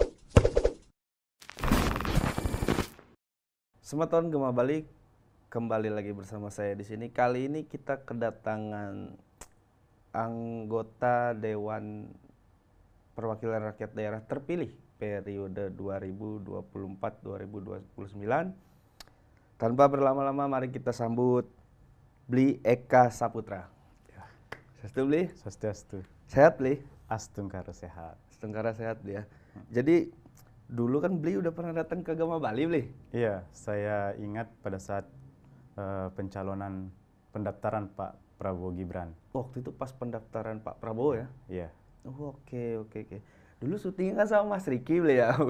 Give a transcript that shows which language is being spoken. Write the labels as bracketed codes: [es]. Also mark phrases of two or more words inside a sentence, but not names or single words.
[id] Selamat tahun Gema Balik, kembali lagi bersama saya di sini. Kali ini kita kedatangan anggota Dewan Perwakilan Rakyat Daerah terpilih periode 2024-2029. Tanpa berlama-lama, mari kita sambut Bli Eka Saputra. Swastiastu Bli. Swastiastu. Sehat Bli? Astungkara sehat. Astungkara sehat ya. Jadi dulu kan Bli udah pernah datang ke Gema Bali Bli? Iya, saya ingat pada saat pendaftaran Pak Prabowo Gibran. Waktu itu pas pendaftaran Pak Prabowo ya? Iya. Oh, oke. Dulu syutingnya kan sama Mas Riki Bli ya?